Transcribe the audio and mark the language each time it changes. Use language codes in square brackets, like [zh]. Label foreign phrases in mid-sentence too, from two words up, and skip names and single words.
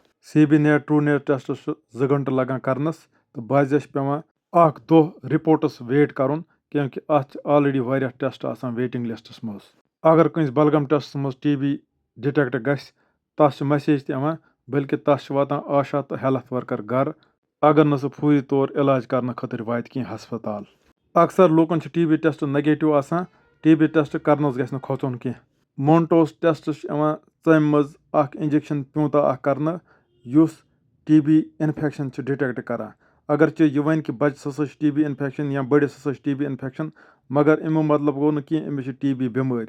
[ks] CB نیٹ [en] Truenat tests [ks] چھُ 2 گنٹہٕ لگان کرنس تہٕ بعضس چھِ پیٚوان 1 دۄہ [en] reports wait [ks] کرُن کیوں کہِ اتھ چھِ آلریڈی واریاہ ٹیسٹ آسان [en] waiting lists [ks] منٛز. اگر کٲنٛسہِ بلغم ٹیسٹس منٛز [en] TB detect [ks] گژھِ تس چھِ میسیج تہِ یِوان بلکہِ تس چھِ واتان آشا تہٕ [en] health worker [ks] گرٕ اگر نہٕ سُہ فوری طور علاج کرنہٕ خٲطرٕ واتہِ کینٛہہ ہسپتال. اکثر لوٗکن چھُ [en] TB test negative [ks] آسان. [en] TB test [ks] کرنس گژھِ نہٕ کھوژُن کینٛہہ. [en] Mantoux test [ks] چھُ یِوان ژمہِ منٛز اکھ انجیکشن پیوٗنٛتاہ اکھ کرنہٕ یُس [en] TB infection [ks] چھُ ڈِٹیکٹ کران. اگرچہِ یہِ ونہِ کہِ بچس ہسا چھُ [en] TB infection [ks] یا بٔڑِس ہسا چھُ [en] TB infection [ks] مگر امیُک مطلب گوٚو نہٕ کینٛہہ أمِس چھِ TB بٮ۪مٲرۍ.